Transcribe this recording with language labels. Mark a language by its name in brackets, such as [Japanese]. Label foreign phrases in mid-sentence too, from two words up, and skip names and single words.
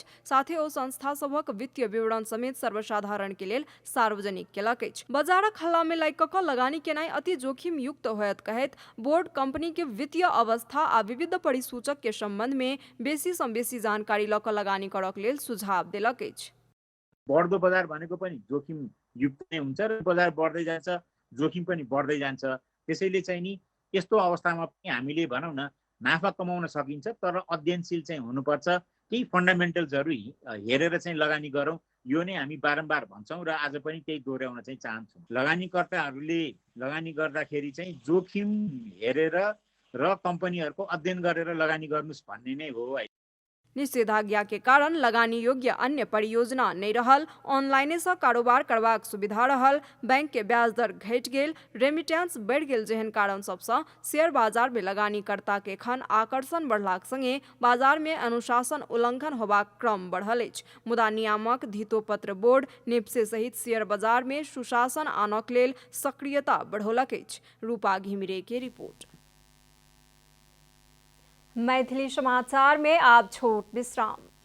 [Maithili] साथे ओ संस्था सबक वित्तीय विवरण समेत सर्वसाधारण के लेल सार्वजनिक केलक अछि। बाजारक हल्ला में लागि क लगानी केनाइ अति जोखिम युक्त होयत कहैत बोर्ड कंपनी के वित्तीय अवस्था आ विविध परिसूचक के संबंध में बेसी सँ बेसी जानकारी ल क लगानी करक लेल सुझाव देलक अछि। [Nepali] बढ्दो बजार भनेको पनि जोखिम युक्त नै हुन्छ र बजार बढ्दै जान्छ, जोखिम पनि बढ्दै जान्छ। त्यसैले चाहिँ नि यस्तो अवस्थामा पनि हामीले भनौँ न नाफा कमाउन सकिन्छ, तर अध्ययनशील चाहिँ हुनुपर्छ। केही फन्डामेन्टल्सहरू हेरेर चाहिँ लगानी गरौँ, यो नै हामी बारम्बार भन्छौँ र आज पनि त्यही दोहोऱ्याउन चाहिँ चाहन्छौँ। लगानीकर्ताहरूले लगानी गर्दाखेरि चाहिँ जोखिम हेरेर र कम्पनीहरूको अध्ययन गरेर लगानी गर्नुस् भन्ने नै हो। [Maithili] निषेधाज्ञा के कारण लगानी योग्य अन्य परियोजना नहीं रहल, ऑनलाइने से कारोबार करबाक सुविधा रहल, बैंक के ब्याज दर घट गेल, रेमिटेंस बढ़ गेल जेहन कारण सबसे शेयर बाजार में लगानीकर्ता के खन आकर्षण बढ़लाक संगे बाजार में अनुशासन उल्लंघन होबाक क्रम बढ़ल अछि। मुदा नियामक धितोपत्र बोर्ड नेप्से सहित शेयर बाजार में सुशासन आनक लेल सक्रियता बढ़ौलक अछि। रूपा घिमिरे के रिपोर्ट। मैथिली समाचार में आप छोट विश्राम।